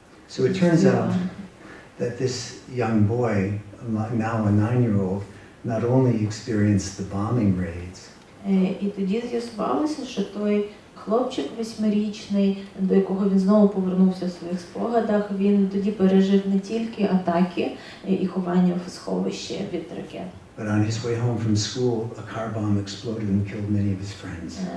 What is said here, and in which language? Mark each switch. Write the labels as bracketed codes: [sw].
[en] So it turns out that this young boy, now a 9-year-old, not only experienced the bombing raids, [uk] І тоді з'ясувалося, що той хлопчик 8-річний, до якого він знову повернувся в своїх спогадах. Він тоді пережив не тільки атаки і ховання в сховищі від ракет. [en] But on his way home from school, a car bomb exploded and killed many of his friends.